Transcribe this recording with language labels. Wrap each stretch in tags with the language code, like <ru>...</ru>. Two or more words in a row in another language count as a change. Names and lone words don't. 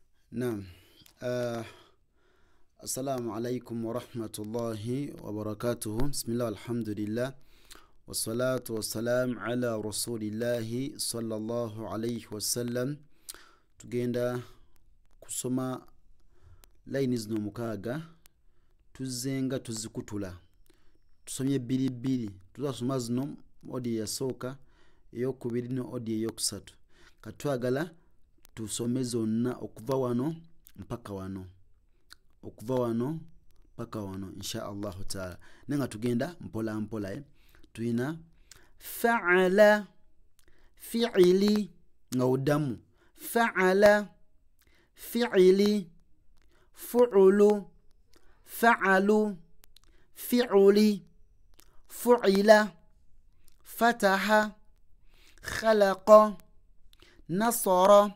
<ar>نعم. السلام عليكم ورحمة الله وبركاته. بسم الله والحمد لله والصلاة والسلام على رسول الله صلى الله عليه وسلم.</ar> <lg>Tugenda kusoma line zino mukaaga tuzenga tuzikutula tusomye bbiri tuzasoma zino odi yasooka eyokubiri no odi eyokusatu katwagala tusome zonna okuva wano mpaka wano</lg> <ar>إن شاء الله تعالى</ar> <lg>nenga tugenda mpola mpola tuina</lg> <ar>فعل فعل</ar> <lg>ngaudamu</lg> <ar>فعل فعل فعول فعال فعال فعل فتح خلق نصر</ar>